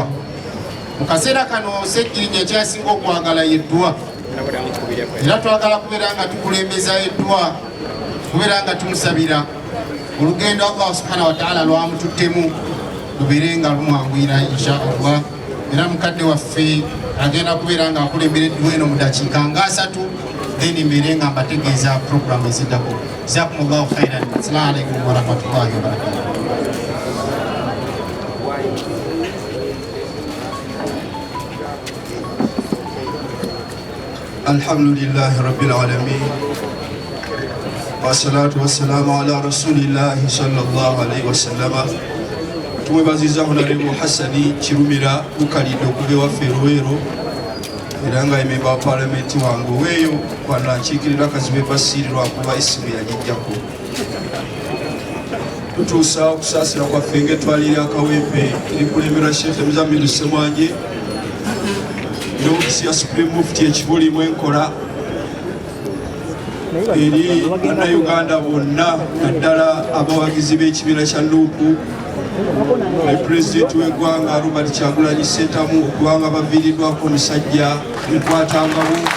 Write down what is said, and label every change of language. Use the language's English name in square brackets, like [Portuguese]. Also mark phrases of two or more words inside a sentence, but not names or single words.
[Ganda] Mu kaseera kano Sseggirinya ekyasinga okwagala y'edduwa, era twagala kubeera nga tukulembeza edduwa, kubeera nga tumusabira olugendo Allah [Arabic] سبحانه وتعالى [Ganda] lwamututtemu lubeere nga lumwangwira [Arabic] إن شاء الله. [Ganda] Era mukadde waffe agenda kubeera nga akulembera edduwa eno mu dakiika nga 3, then mbeere nga mbategeeza programu eziddako. [Arabic] جزاكم الله خيرا. السلام عليكم ورحمة الله وبركاته. الحمد لله رب العالمين. والصلاة والسلام على رسول الله صلى الله عليه وسلم. [Ganda] Tumwebaziza Honorable Hassani Kirumira Bukalidde okuva ewaffe Luweero era nga memba wa palamenti wange oweeyo kwanakiikirira akazibe basiirirwa kuba isimu yagijjako tutuusa okusaasira kwaffe ng'etwalira akawempe erikulemberwa Sheikh Muzammilu Ssemwanje n'ofiisi ya Supreme Mufti ekibulimu enkola eri bannayuganda bonna naddala abawagizi b'ekibiina kya Nuupu ne pulezidenti w'eggwanga Robert Kyagulanyi Ssentamu okubanga baviiriddwako omusajja Nkwatangabo